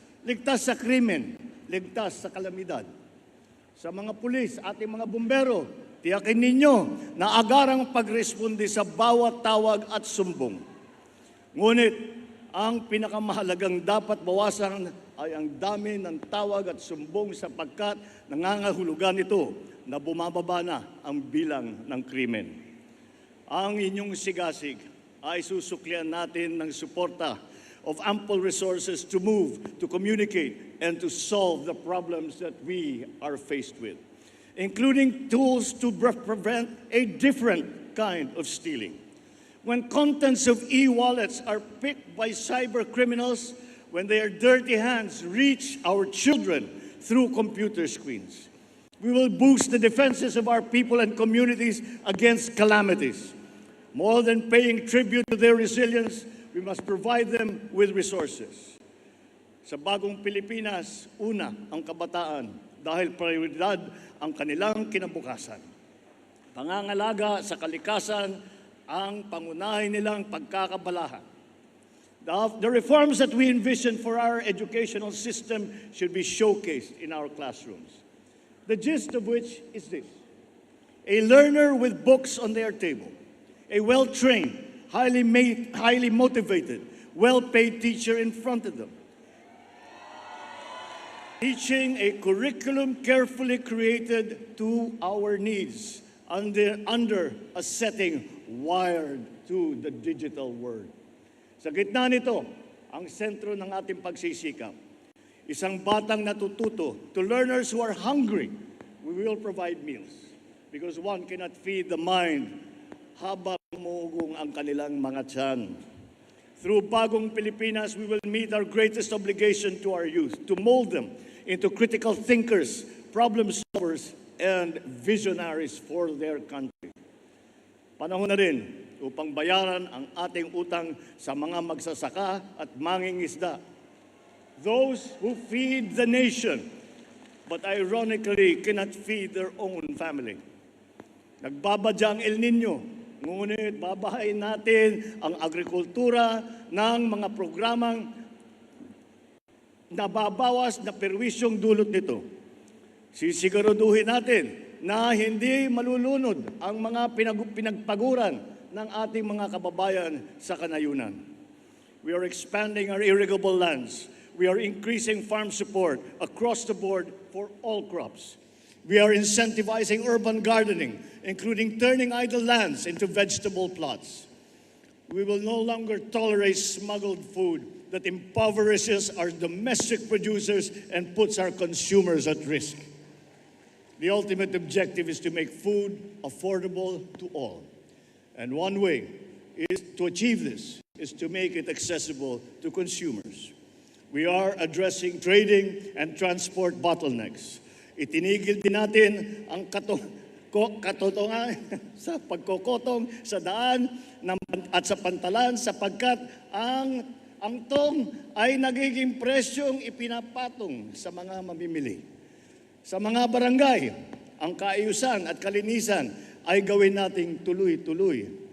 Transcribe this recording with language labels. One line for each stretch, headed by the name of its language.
Filipino: Ligtas sa krimen, ligtas sa kalamidad. Sa mga pulis, ating mga bumbero, tiyakin ninyo na agarang pagresponde sa bawat tawag at sumbong. Ngunit, ang pinakamahalagang dapat bawasan ay ang dami ng tawag at sumbong sapagkat nangangahulugan ito na bumababa na ang bilang ng krimen. Ang inyong sigasig ay susuklian natin ng suporta
English: of ample resources to move, to communicate, and to solve the problems that we are faced with, including tools to prevent a different kind of stealing. When contents of e-wallets are picked by cyber criminals, when their dirty hands reach our children through computer screens, we will boost the defenses of our people and communities against calamities. More than paying tribute to their resilience, we must provide them with resources.
Filipino: Sa Bagong Pilipinas, una ang kabataan dahil prioridad ang kanilang kinabukasan. Pangangalaga sa kalikasan ang pangunahin nilang pagkakabalahan.
English: The reforms that we envision for our educational system should be showcased in our classrooms. The gist of which is this: a learner with books on their table, a well-trained, highly motivated, well-paid teacher in front of them, teaching a curriculum carefully created to our needs under a setting wired to the digital world.
Filipino: Sa gitna nito, ang sentro ng ating pagsisikap, isang batang natututo.
English: To learners who are hungry, we will provide meals because one cannot feed the mind
Filipino: habang umuugong ang kanilang mga tiyan.
English: Through Bagong Pilipinas, we will meet our greatest obligation to our youth, to mold them into critical thinkers, problem solvers, and visionaries for their country.
Filipino: Panahon na rin upang bayaran ang ating utang sa mga magsasaka at mangingisda.
English: Those who feed the nation, but ironically cannot feed their own family.
Filipino: Nagbabadya ang El Nino, Ngunit babahayin natin ang agrikultura ng mga programang nababawas na perwisyong dulot nito. Sisiguraduhin natin na hindi malulunod ang mga pinagpaguran ng ating mga kababayan sa kanayunan.
English: We are expanding our irrigable lands. We are increasing farm support across the board for all crops. We are incentivizing urban gardening, including turning idle lands into vegetable plots. We will no longer tolerate smuggled food that impoverishes our domestic producers and puts our consumers at risk. The ultimate objective is to make food affordable to all. And one way is to achieve this is to make it accessible to consumers. We are addressing trading and transport bottlenecks.
Filipino: Itinigil din natin ang katotongan sa pagkokotong sa daan at sa pantalan sapagkat ang tong ay nagiging presyong ipinapatong sa mga mamimili. Sa mga barangay, ang kaayusan at kalinisan ay gawin nating tuloy-tuloy.